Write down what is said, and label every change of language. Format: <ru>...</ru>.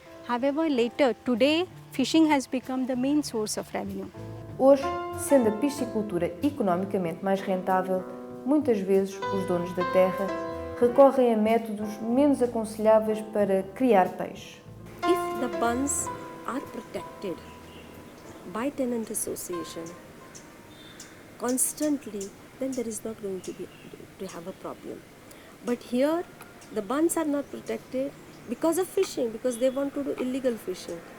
<en>However, today, fishing has become the main source of revenue.</en> <pt>Hoje, sendo a piscicultura economicamente mais rentável, muitas vezes os donos da terra recorrem a métodos menos aconselháveis para criar peixe.</pt> <en>If the bunds are protected by tenant association constantly, then there is not going to have a problem. But here, the bunds are not protected because of fishing, because they want to do illegal fishing.</en>